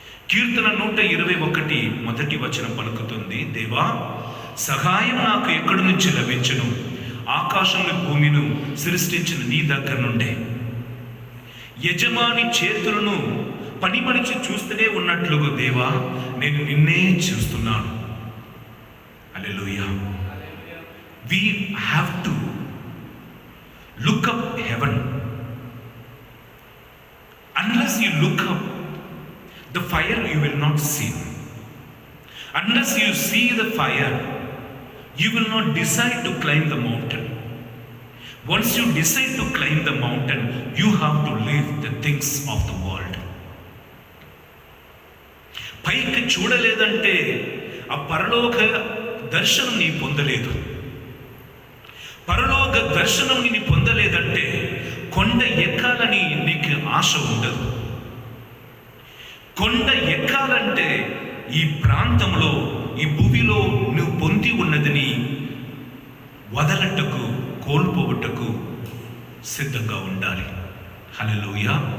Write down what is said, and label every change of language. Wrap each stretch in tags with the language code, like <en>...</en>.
<te>కీర్తన 121 మొదటి వచనం పలుకుతుంది, దేవా సహాయం నాకు ఎక్కడి నుంచి లభించును? ఆకాశంలో భూమిను సృష్టించిన నీ దగ్గర నుండే. యజమాని చేతులను పని మనిషి చూస్తూనే ఉన్నట్లుగా దేవా నేను నిన్నే చూస్తున్నాను. హల్లెలూయా.</te> <en>We have to look up heaven. Unless you look up the fire, you will not see. Unless you see the fire, you will not decide to climb the mountain. Once you decide to climb the mountain, you have to leave the things of the world.</en> <te>పైకి చూడలేదంటే ఆ పరలోక దర్శనం నీ పొందలేదు. పరలోక దర్శనం నీ పొందలేదంటే కొండ ఎక్కాలని నీకు ఆశ ఉండదు. కొండ ఎక్కాలంటే ఈ ప్రాంతంలో, ఈ భూమిలో నువ్వు పొంది ఉన్నదిని వదలటకు, కోల్పోవటకు సిద్ధంగా ఉండాలి. హల్లెలూయా.</te>